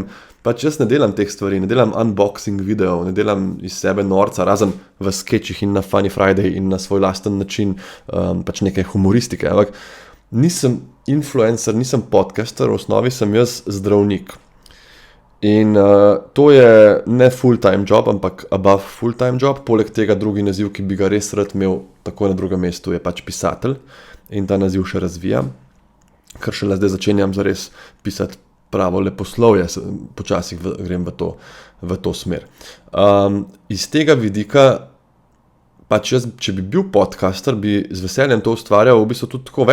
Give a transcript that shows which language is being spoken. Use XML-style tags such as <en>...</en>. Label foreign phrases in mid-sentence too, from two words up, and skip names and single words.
<sl>Pač jaz ne delam teh stvari, ne delam unboxing videov, ne delam iz sebe norca, razen v skečih in na Funny Friday in na svoj lasten način, pač neke humoristike. Ampak nisem influencer, nisem podcaster, v osnovi sem jaz zdravnik. In to je ne</sl> <en>full-time job,</en> <sl>ampak</sl> <en>above full-time job.</en> <sl>Poleg tega drugi naziv, ki bi ga res rad imel takoj na drugem mestu, je pač pisatelj. In ta naziv še razvijam, ker šele zdaj začenjam zares pisati pravo leposlovje, počasi grem v to smer. Iz tega vidika, pač jaz, če bi bil podcaster, bi z veseljem to ustvarjal v bistvu tudi tako</sl>